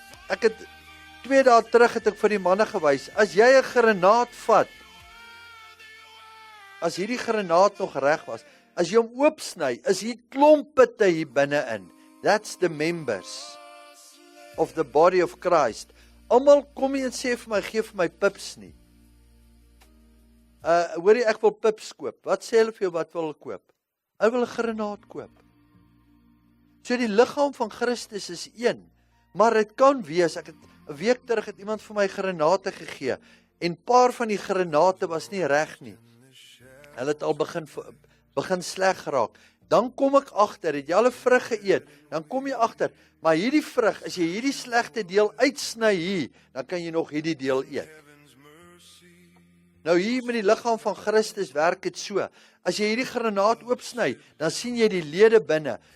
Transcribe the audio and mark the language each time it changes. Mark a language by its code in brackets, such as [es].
[af] Ek het 2 dae terug het ek vir die manne gewys, as jy 'n granaat vat, as hierdie granaat nog reg was, as jy hom oopsny, is hier klompe te hier binne-in. [en] That's the members of the body of Christ. [af] Almal kom nie en sê vir my, gee vir my pips nie. Hoor jy, ek wil pips koop. Wat sê hulle vir jou, wat wil hulle koop? Hulle wil 'n granaat koop. So die liggaam van Christus is een, maar dit kan wees, ek het 'n week terug het iemand vir my granate gegee, en paar van die granate was nie reg nie. Hulle het al begin sleg geraak. Dan kom ek agter, het jy al 'n vrug geëet, dan kom jy agter, maar hierdie vrug, as jy hierdie slegte deel uitsny hier, dan kan jy nog hierdie deel eet. Nou hier met die liggaam van Christus werk dit so. As jy hierdie granaat oopsny, dan sien jy die lede binne.